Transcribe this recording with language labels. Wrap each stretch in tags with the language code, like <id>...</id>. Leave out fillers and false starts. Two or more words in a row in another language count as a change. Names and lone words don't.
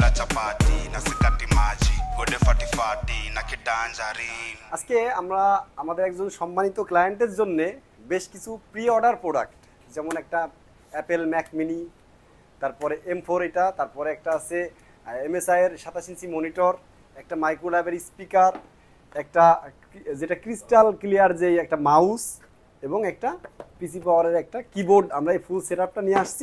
<bn>chapati na sikati maji gode fatifati na kitanjarin আজকে আমরা আমাদের একজন সম্মানিত ক্লায়েন্টের জন্য বেশ কিছু</bn> <en>pre order product</en> <bn>যেমন একটা অ্যাপেল ম্যাক মিনি, তারপরে M4 এটা, তারপরে একটা আছে MSI এর 27</bn> <en>inch monitor,</en> <bn>একটা মাইক্রোল্যাবের স্পিকার, একটা যেটা</bn> <en>crystal clear</en> <bn>যে একটা মাউস এবং একটা পিসি পাওয়ারের একটা কিবোর্ড আমরা এই ফুল সেটআপটা নিয়ে আসছি।</bn>